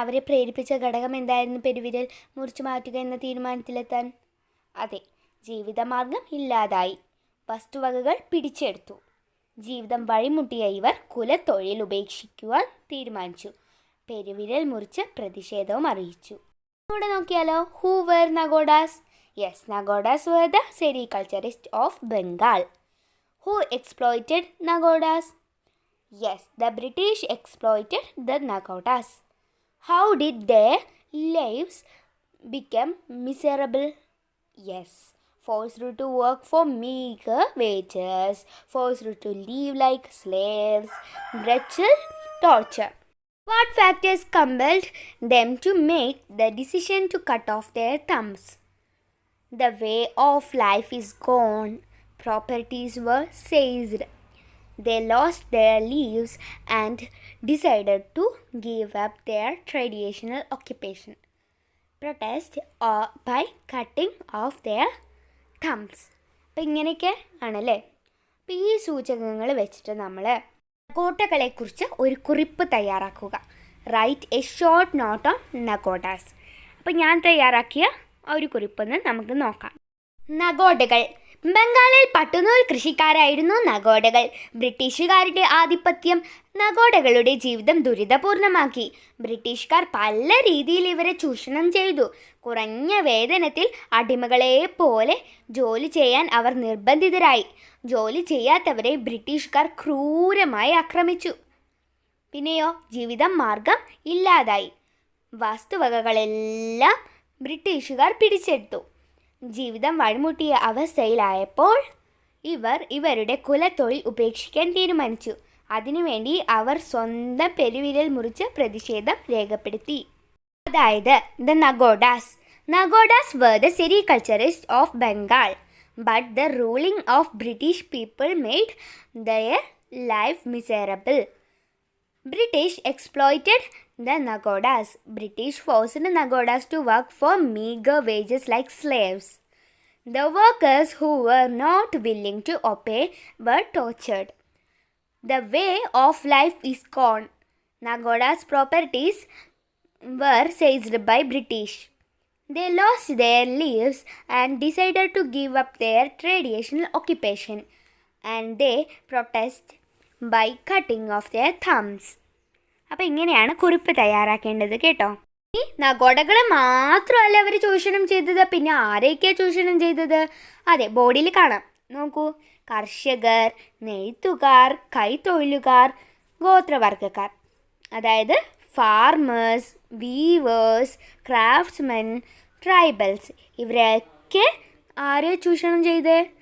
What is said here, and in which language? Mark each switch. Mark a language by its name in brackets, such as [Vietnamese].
[Malayalam] അവരെ പ്രേരിപ്പിച്ച ഘടകം എന്തായിരുന്നു? പെരുവിരൽ മുറിച്ചു മാറ്റുക എന്ന തീരുമാനത്തിലെത്താൻ. അതെ, ജീവിതമാർഗം ഇല്ലാതായി. വസ്തുവകകൾ പിടിച്ചെടുത്തു. ജീവിതം വഴിമുട്ടിയ ഇവർ കുലത്തൊഴിൽ ഉപേക്ഷിക്കുവാൻ തീരുമാനിച്ചു. പെരുവിരൽ മുറിച്ച് പ്രതിഷേധവും അറിയിച്ചു. ഇവിടെ നോക്കിയാലോ, [English] Who were nagodas? Yes, nagodas were the sericulturists of Bengal. Who exploited nagodas? Yes, the British exploited the nagodas. How did their lives become miserable? Yes, forced to work for meager wages, forced to live like slaves, wretched torture. What factors compelled them to make the decision to cut off their thumbs? The way of life is gone. Properties were seized. They lost their lives and decided to give up their traditional occupation. Protest by cutting off their thumbs. [Malayalam] അപ്പം ഇങ്ങനെയൊക്കെ ആണല്ലേ. അപ്പം ഈ സൂചകങ്ങൾ വെച്ചിട്ട് നമ്മൾ നഗോഡകളെക്കുറിച്ച് ഒരു കുറിപ്പ് തയ്യാറാക്കുക. [English] Write a short note on nagodas. [Malayalam] അപ്പം ഞാൻ തയ്യാറാക്കിയ ഒരു കുറിപ്പൊന്ന് നമുക്ക് നോക്കാം. നഗോഡകൾ. ബംഗാളിൽ പട്ടുനൂൽ കൃഷിക്കാരായിരുന്നു നഗോഡകൾ. ബ്രിട്ടീഷുകാരുടെ ആധിപത്യം നഗോഡകളുടെ ജീവിതം ദുരിതപൂർണമാക്കി. ബ്രിട്ടീഷുകാർ പല രീതിയിൽ ഇവരെ ചൂഷണം ചെയ്തു. കുറഞ്ഞ വേതനത്തിൽ അടിമകളെ പോലെ ജോലി ചെയ്യാൻ അവർ നിർബന്ധിതരായി. ജോലി ചെയ്യാത്തവരെ ബ്രിട്ടീഷുകാർ ക്രൂരമായി ആക്രമിച്ചു. പിന്നെയോ ജീവിതം മാർഗം ഇല്ലാതായി. വസ്തുവകകളെല്ലാം ബ്രിട്ടീഷുകാർ പിടിച്ചെടുത്തു. ജീവിതം വഴിമുട്ടിയ അവസ്ഥയിലായപ്പോൾ ഇവരുടെ കുലത്തൊഴിൽ ഉപേക്ഷിക്കാൻ തീരുമാനിച്ചു. അതിനുവേണ്ടി അവർ സ്വന്തം പെരുവിരൽ മുറിച്ച് പ്രതിഷേധം രേഖപ്പെടുത്തി. അതായത് the Nagodas. [English] Nagodas were the sericulturists of Bengal, but the ruling of British people made their life miserable. British exploited the nagodas. British forced nagodas to work for meager wages like slaves. The workers who were not willing to obey were tortured. The way of life is gone. Nagodas' properties were seized by British. They lost their lives and decided to give up their traditional occupation, and they protest by cutting off their thumbs. [Malayalam] അപ്പം ഇങ്ങനെയാണ് കുറിപ്പ് തയ്യാറാക്കേണ്ടത് കേട്ടോ. ഈ നഗോഡകളെ മാത്രമല്ല അവർ ചൂഷണം ചെയ്തത്, പിന്നെ ആരെയൊക്കെയാണ് ചൂഷണം ചെയ്തത്? അതെ, ബോർഡിൽ കാണാം, നോക്കൂ. കർഷകർ, നെയ്ത്തുകാർ, കൈത്തൊഴിലുകാർ, ഗോത്രവർഗ്ഗക്കാർ, അതായത് [English] farmers, weavers, craftsmen, tribals, [Malayalam] ഇവരൊക്കെ ആരെ ചൂഷണം ചെയ്ത്?